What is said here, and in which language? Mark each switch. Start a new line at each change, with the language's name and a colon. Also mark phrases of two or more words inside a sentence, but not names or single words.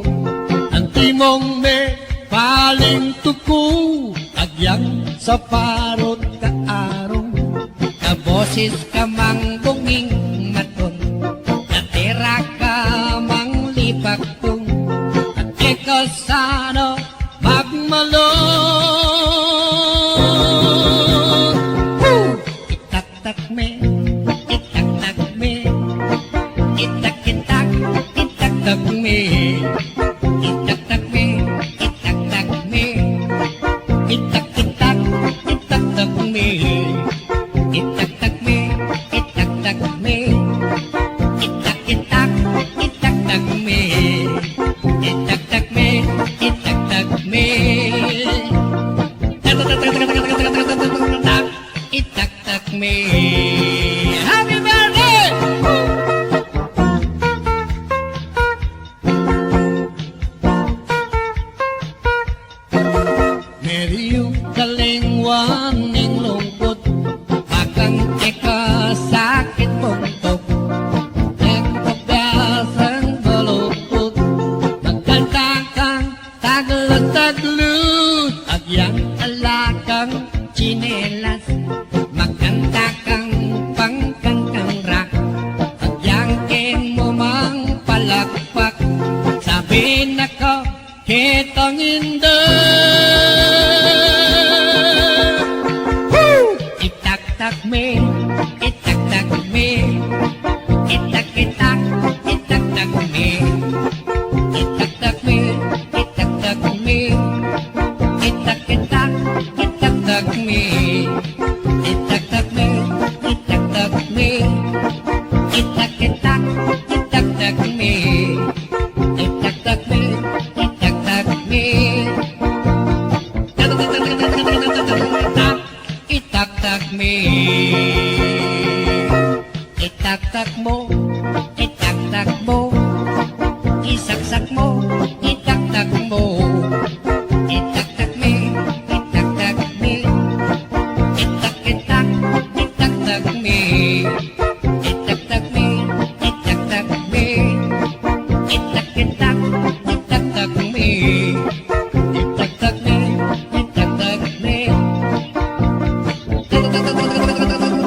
Pampanga: Ang timong me paling tuku, agyang sa parot kaarong, kabosis ka mang bunging maton, natira ka mang lipakong, at ekosano magmalong. Itak-tak me, itak-tak me, itak-itak, itak-tak me, itak-tak me, itak-tak me, itak-itak, itak-tak me, itak-tak me, itak-tak me, itak-itak, itak-tak me, itak-tak me, itak-tak me. Itak-tak me.
English: Happy birthday!
Pampanga: Meriyong kalingwan ning lungkot, bakang eka sakit puntok, nagpabyasang baluktot, magkantakang taglut-taglut, agyang alakang chinelas, magkantakang pangkangkang rak, agyang ken mo mang palakpak, sabi nako kitang inda. Itak-tak me, itak-tak me, itak-itak, itak-tak me, itak-tak me, itak-tak me, itak-itak, itak-tak me, itak-tak me, itak-tak me, itak-itak, itak-tak me, itak-tak me, itak-tak me. Itak-tak me. Itak-tak mo, itak-tak mo, isaksak mo, itak-tak mo, itak-tak me, itak-tak me, itak-itak, itak-tak me, itak-tak me, itak-tak me, itak-itak, itak-tak me, itak-tak me, itak-tak me.